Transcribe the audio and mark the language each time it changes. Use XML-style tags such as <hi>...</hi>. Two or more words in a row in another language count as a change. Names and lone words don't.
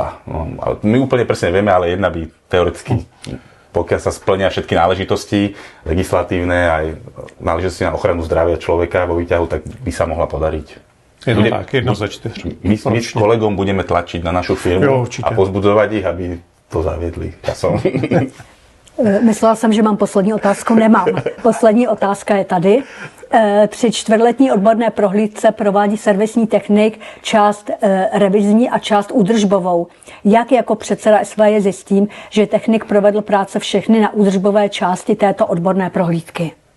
<sk>No, my úplne presne vieme, ale jedna by teoreticky, pokiaľ sa splnia všetky náležitosti legislatívne, aj náležitosti na ochranu zdravia človeka vo výťahu, tak by sa mohla podariť. Jedna za 4. My s kolegom budeme tlačiť na našu firmu a pozbudzovať ich, aby to zaviedli časom.</sk> <cs>Myslela jsem, že mám poslední otázku, nemám. Poslední otázka je tady. Při čtvrtletní odborné prohlídce provádí servisní technik část revizní a část údržbovou. Jak jako předseda SVJ zjistím, že technik provedl práce všechny na údržbové části této odborné prohlídky?</cs>